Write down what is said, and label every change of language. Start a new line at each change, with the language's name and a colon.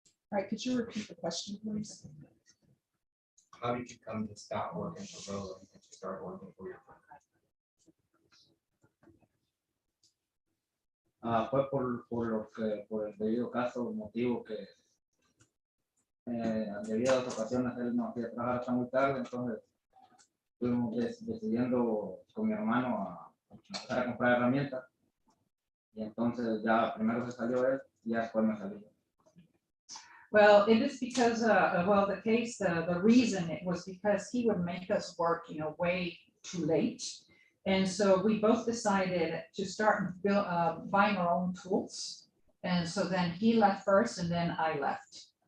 English: All right, could you repeat the question, please? How did you come to stop working for Roland and to start working for your brother?
Spanish: Fue por el debido caso, motivo que debido a las ocasiones él nos hacía trabajar hasta muy tarde, entonces fuimos decidiendo con mi hermano a empezar a comprar herramientas y entonces ya primero se salió él y ya después me salí.
English: well, it is because, well, the case, the reason it was because he would make us work, way too late. And so we both decided to start buying our own tools. And so then he left first and then I left.